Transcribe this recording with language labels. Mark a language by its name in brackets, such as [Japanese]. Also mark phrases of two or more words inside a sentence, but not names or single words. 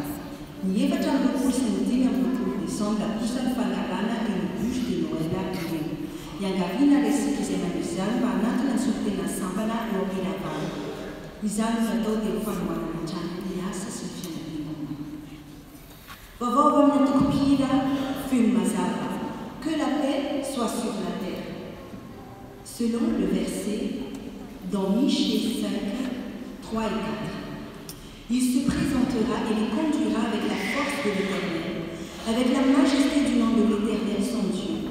[Malagasy] Ny 7 sy ny 5 décembre kosa ny fangalana eny [French] bouche de Noël [Malagasy] ireny. Iangaviana resika izay maniry izany mba hanatona ny solotena sampana eo am-piravana. Izany no atao dia fanohanana trano ny asa sy ny fiangonana. Vaovao avy amin'ny antoko-pihira feno mazava. [French] Que la paix soit sur la terre. Selon le verset dans Michée 5, 3 et 4. Il se présentera et les conduira avec la force de l'Éternel, avec la majesté du nom de l'Éternel son Dieu.